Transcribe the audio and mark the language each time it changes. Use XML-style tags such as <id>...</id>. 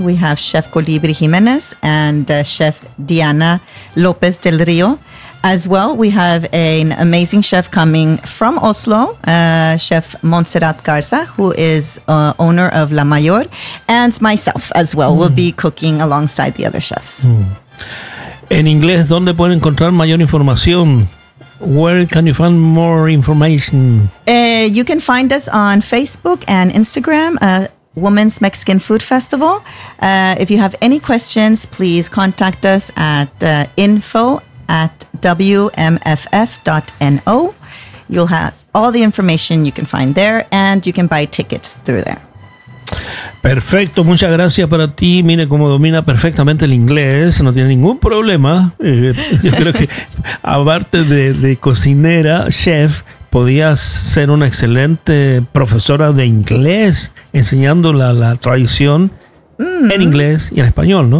<en>We have Chef Colibri Jimenez and Chef Diana Lopez del Rio. As well, we have an amazing chef coming from Oslo, Chef Montserrat Garza, who is owner of La Mayor, and myself as well. We'll be cooking alongside the other chefs.</en> <es>En inglés, ¿dónde pueden encontrar mayor información?</es> <en>Where can you find more information? You can find us on Facebook and Instagram, Women's Mexican Food Festival. If you have any questions, please contact us at info@wmff.no. You'll have all the information you can find there, and you can buy tickets through there.</en> <es>Perfecto, muchas gracias para ti. Mire cómo domina perfectamente el inglés, no tiene ningún problema. Yo creo que aparte de cocinera, chef, podías ser una excelente profesora de inglés enseñando la tradición en inglés y en español, ¿no?</es>